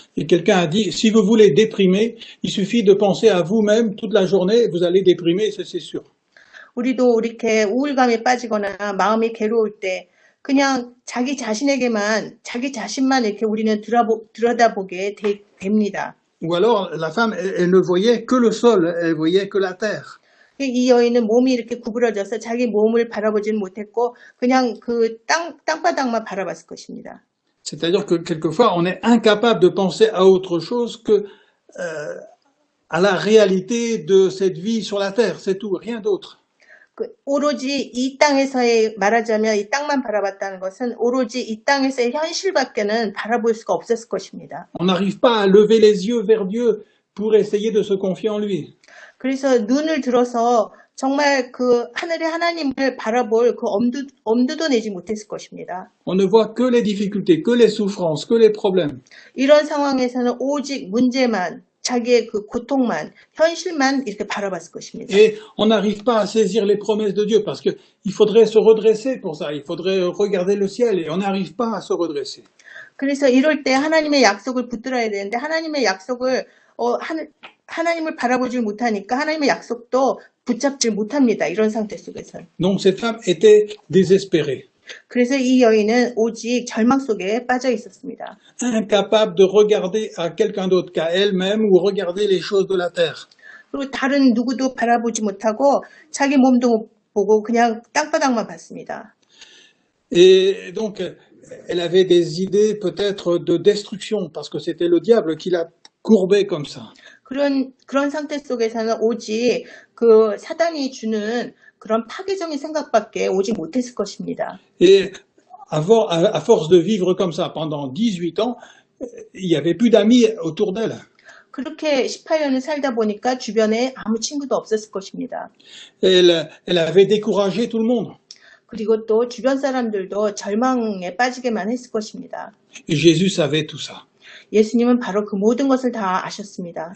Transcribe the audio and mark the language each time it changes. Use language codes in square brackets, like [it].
[fr] Et quelqu'un a dit, si vous voulez déprimer, il suffit de penser à vous-même toute la journée, vous allez déprimer, c'est sûr. [ko] 우리도 이렇게 우울감에 빠지거나 마음이 괴로울 때 그냥 자기 자신만 이렇게 우리는 들여다보게 됩니다. [fr] Ou alors, la femme, elle ne voyait que le sol, elle voyait que la terre. [ko] 이 여인은 몸이 이렇게 구부러져서 자기 몸을 바라보지는 못했고 그냥 그 땅바닥만 바라봤을 것입니다. [fr] C'est-à-dire que quelquefois, on est incapable de penser à autre chose que à la réalité de cette vie sur la terre, c'est tout, rien d'autre. [ko] 오로지 이 땅에서의 말하자면 이 땅만 바라봤다는 것은 오로지 이 땅에서의 현실밖에는 바라볼 수가 없었을 것입니다. [fr] On n'arrive pas à lever les yeux vers Dieu pour essayer de se confier en lui. [ko] 그래서 눈을 들어서 정말 그 하늘의 하나님을 바라볼 그 엄두도 내지 못했을 것입니다. [fr] On ne voit que les difficultés, que les souffrances, que les problèmes. [ko] 이런 상황에서는 오직 문제만, 자기의 그 고통만, 현실만 이렇게 바라봤을 것입니다. [fr] Et on n'arrive pas à saisir les promesses de Dieu parce que il faudrait se redresser pour ça. Il faudrait regarder le ciel et on n'arrive pas à se redresser. [ko] 그래서 이럴 때 하나님의 약속을 붙들어야 되는데 하나님의 약속을 하나님을 바라보질 못하니까 하나님의 약속도 붙잡질 못합니다. 이런 상태 속에서. [fr] Donc cette femme était désespérée, [ko] 그래서 이 여인은 오직 절망 속에 빠져 있었습니다. [fr] incapable de regarder à quelqu'un d'autre qu'à elle-même ou regarder les choses de la terre. [ko] 그리고 다른 누구도 바라보지 못하고 자기 몸도 못 보고 그냥 땅바닥만 봤습니다. [fr] Et donc elle avait des idées peut-être de destruction parce que c'était le diable qui l'a courbée comme ça. [ko] 그런 상태 속에서는 오직 그 사단이 주는 그런 파괴적인 생각밖에 오지 못했을 것입니다. [fr] Et à force de vivre comme ça pendant 18 ans, il n'y avait plus d'amis autour d'elle. [ko] 그렇게 18년을 살다 보니까 주변에 아무 친구도 없었을 것입니다. [fr] Elle avait découragé tout le monde. [ko] 그리고 또 주변 사람들도 절망에 빠지게만 했을 것입니다. [fr] Et Jésus savait tout ça. [ko] 예수님은 바로 그 모든 것을 다 아셨습니다.